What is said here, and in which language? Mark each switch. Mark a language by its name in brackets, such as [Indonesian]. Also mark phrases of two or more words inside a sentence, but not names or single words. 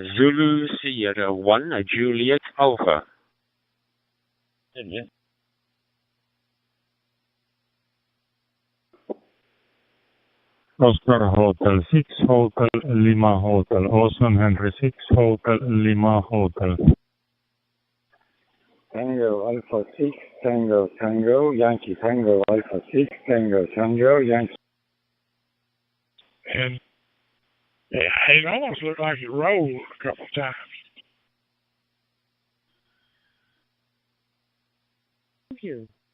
[English] Zulu Sierra 1 Juliet Alpha. Oscar Hotel 6, Hotel Lima Hotel, Osman Henry 6, Hotel Lima Hotel. Tango Alpha 6, Tango Tango, Yankee Tango Alpha 6, Tango Tango, Yankee. And it almost looked like it rolled a couple of times. Thank you.